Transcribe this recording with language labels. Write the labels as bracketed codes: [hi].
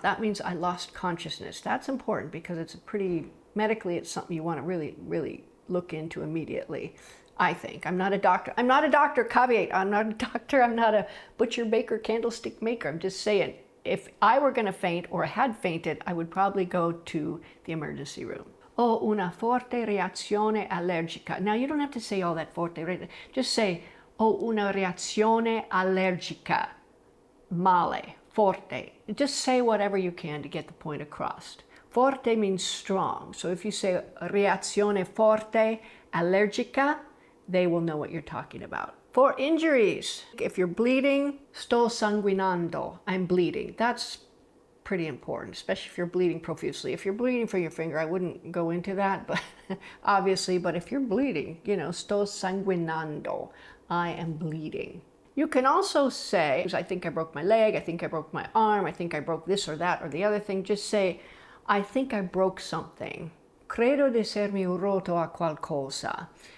[en] That means I lost consciousness. That's important because it's medically, it's something you want to really look into immediately, I think. I'm not a doctor. I'm not a doctor, caveat. I'm not a doctor. I'm not a butcher, baker, candlestick maker. I'm just saying, if I were going to faint or had fainted, I would probably go to the emergency room. [it] Ho una forte reazione allergica. [en] Now, you don't have to say all that forte. Just say, [it] ho una reazione allergica. Male, forte. [en] Just say whatever you can to get the point across. Forte means strong. So if you say [it] reazione forte allergica, [en] they will know what you're talking about. For injuries, if you're bleeding, [it] sto sanguinando. [en] I'm bleeding. That's pretty important, especially if you're bleeding profusely. If you're bleeding from your finger, I wouldn't go into that, but obviously, but if you're bleeding, you know, [it] sto sanguinando. [en] I am bleeding. You can also say, I think I broke my leg, I think I broke my arm, I think I broke this or that or the other thing. Just say, I think I broke something. [it] Credo di essermi rotto a qualcosa.